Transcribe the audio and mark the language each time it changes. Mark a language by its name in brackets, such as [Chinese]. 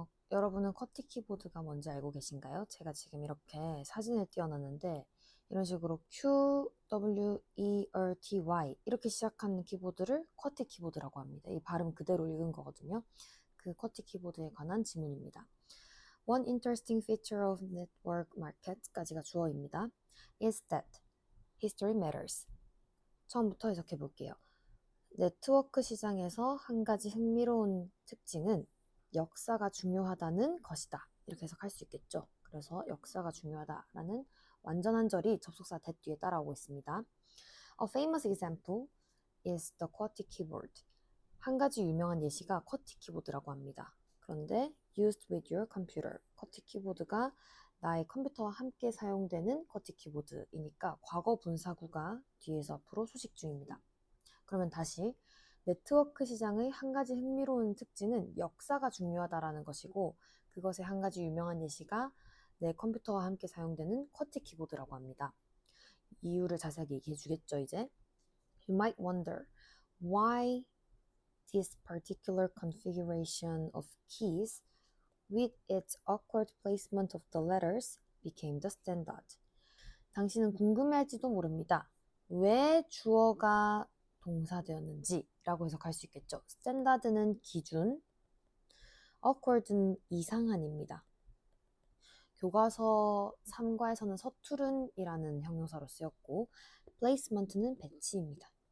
[Korean] 여러분은 쿼티 키보드가 뭔지 알고 계신가요? 제가 지금 이렇게 사진을 띄워놨는데 이런 식으로 Q, W, E, R, T, Y 이렇게 시작하는 키보드를 쿼티 키보드라고 합니다. 이 발음 그대로 읽은 거거든요. 그 쿼티 키보드에 관한 지문입니다. [English] One interesting feature of network market [Korean] 까지가 주어입니다. [English] is that history matters. [Korean] 처음부터 해석해 볼게요. 네트워크 시장에서 한 가지 흥미로운 특징은 역사가 중요하다는 것이다. 이렇게 해석할 수 있겠죠. 그래서 역사가 중요하다라는 완전한 절이 접속사 that 뒤에 따라오고 있습니다. [English] A famous example is the QWERTY keyboard. [Korean] 한 가지 유명한 예시가 쿼티 키보드라고 합니다. 그런데 [English] used with your computer. [Korean] 쿼티 키보드가 나의 컴퓨터와 함께 사용되는 쿼티 키보드이니까 과거 분사구가 뒤에서 앞으로 수식 중입니다. 그러면 다시 네트워크 시장의 한 가지 흥미로운 특징은 역사가 중요하다라는 것이고 그것의 한 가지 유명한 예시가 내 컴퓨터와 함께 사용되는 쿼티 키보드라고 합니다. 이유를 자세하게 얘기해 주겠죠, 이제. [English] You might wonder why this particular configuration of keys with its awkward placement of the letters became the standard. [Korean] 당신은 궁금해할지도 모릅니다. 왜 주어가 동사되었는지 라고 해석할 수 있겠죠. 스탠다드는 기준, awkward는 이상한입니다. 교과서 3과에서는 서투른이라는 형용사로 쓰였고 placement는 배치입니다.